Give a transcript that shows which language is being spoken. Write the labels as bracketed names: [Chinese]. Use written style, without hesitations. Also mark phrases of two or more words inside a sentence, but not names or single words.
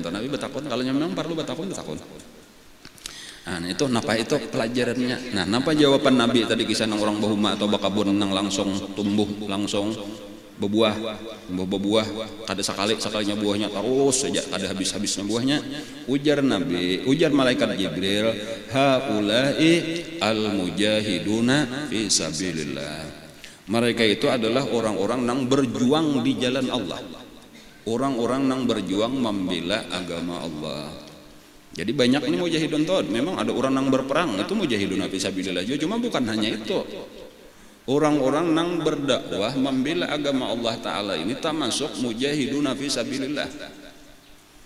[Banjar] Nabi betakun kalau memang perlu betakun. Nah itu napa itu pelajarannya. Nah napa jawaban Nabi tadi kisah nang orang bahuma atau bakabun nang langsung tumbuh langsung berbuah kada sekalinya buahnya terus saja kada habisnya buahnya. Ujar Nabi, ujar malaikat Jibril, [Arabic] هؤلاء المجاهدون في سبيل الله. [Banjar] Mereka itu adalah orang-orang nang berjuang di jalan Allah. Orang-orang nang berjuang membela agama Allah. Jadi banyak ini mujahidun tuh. Memang ada orang nang berperang itu [Arabic] مجاهدون في سبيل الله. [Indonesian] Cuma bukan hanya itu. [Banjar] Orang-orang nang berdakwah membela agama Allah Ta'ala ini termasuk [Arabic] مجاهدون في سبيل الله.